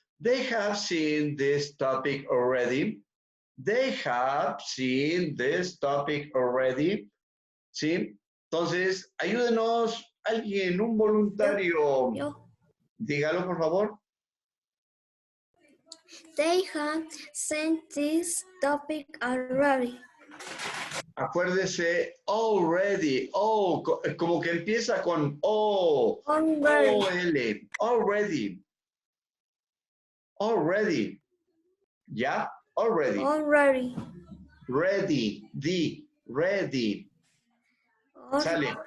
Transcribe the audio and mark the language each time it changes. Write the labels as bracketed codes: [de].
[en] They have seen this topic already. They have seen this topic already. [es] ¿Sí? Entonces, ayúdenos, alguien, un voluntario. Yo. Dígalo, por favor. [en] They have seen this topic already. [es] Acuérdese, already, como que empieza con O, O-L, already, ¿ya? [en] Already. Ready. Sale.